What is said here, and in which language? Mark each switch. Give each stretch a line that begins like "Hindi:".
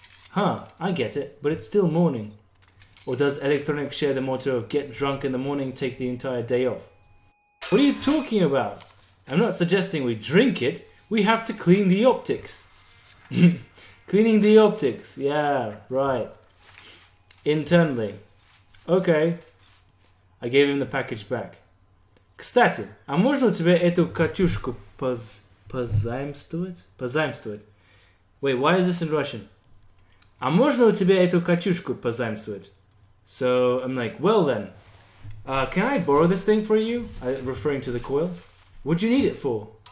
English: Huh, I get it, but it's still morning. Or does Electronic share the motto of get drunk in the morning, take the entire day off? What are you talking about? I'm not suggesting we drink it. We have to clean the optics. Cleaning the optics. Yeah, right. Internally. Okay. I gave him the package back.
Russian: Кстати, а можно у тебя эту катюшку позаимствовать? Позаимствовать.
English: Wait, why is this in Russian?
Russian: А можно у тебя эту катюшку позаимствовать?
English: So I'm like, well then, can I borrow this thing for you? Referring to the coil. What'd you need it for?